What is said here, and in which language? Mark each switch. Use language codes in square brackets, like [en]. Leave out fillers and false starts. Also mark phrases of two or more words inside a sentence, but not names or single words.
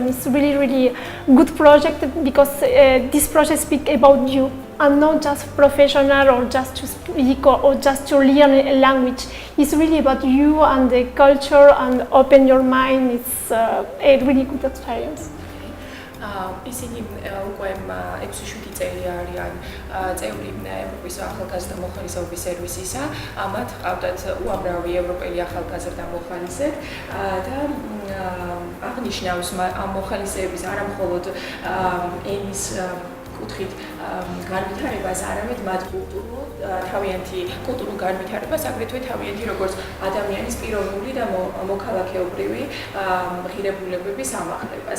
[en] It's really good project because this project speaks about you and not just professional or just to speak or just to learn a language. It's really about you and the culture and open your mind. It's a really good experience. [ka] ისინი უკვე 6-7 წელი არიან წევრი ევროპის ახალგაზრდა მოხალისეობის სერვისისა. მათ ყავდათ უამრავი ევროპელი ახალგაზრდა მოხალისე და აღნიშნავს ამ მოხალისეების არა მხოლოდ ენის კუთხით განვითარებას, არამედ მათ თავიანთი კულტურულ განვითარებას, აგრეთვე თავიანთი როგორც ადამიანის პიროვნული და მოქალაქეობრივი ღირებულებების ამაღლებას.